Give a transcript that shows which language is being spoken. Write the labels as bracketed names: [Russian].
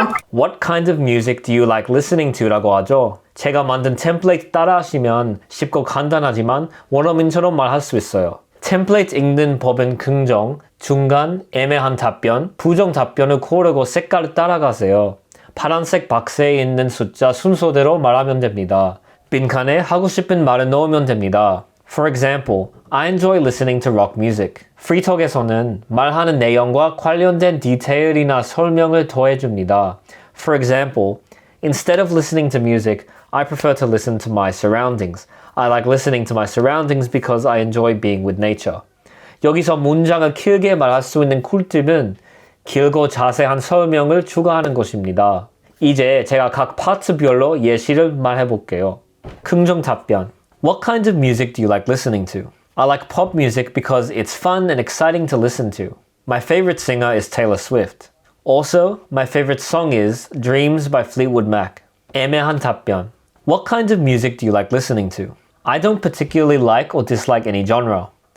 [English] What kind of music do you like listening to? [Korean] 라고 하죠. 제가 만든 템플레이트 따라하시면 쉽고 간단하지만 원어민처럼 말할 수 있어요. 템플레이트 읽는 법은 긍정, 중간, 애매한 답변, 부정 답변을 고르고 색깔을 따라가세요. 파란색 박스에 있는 숫자 순서대로 말하면 됩니다. 빈칸에 하고 싶은 말을 넣으면 됩니다. [English] For example, I enjoy listening to rock music. [Korean] 프리톡에서는 말하는 내용과 관련된 디테일이나 설명을 더해줍니다. [English] For example, instead of listening to music, I prefer to listen to my surroundings. I like listening to my surroundings because I enjoy being with nature. [Korean] 여기서 문장을 길게 말할 수 있는 꿀팁은 길고 자세한 설명을 추가하는 것입니다. 이제 제가 각 파트별로 예시를 말해볼게요. 긍정 답변. [English] What kind of music do you like listening to? I like pop music because it's fun and exciting to listen to. My favorite singer is Taylor Swift. Also, my favorite song is Dreams by Fleetwood Mac. [Korean] 애매한 답변. [English] What kind of music do you like listening to? I don't particularly like or dislike any genre.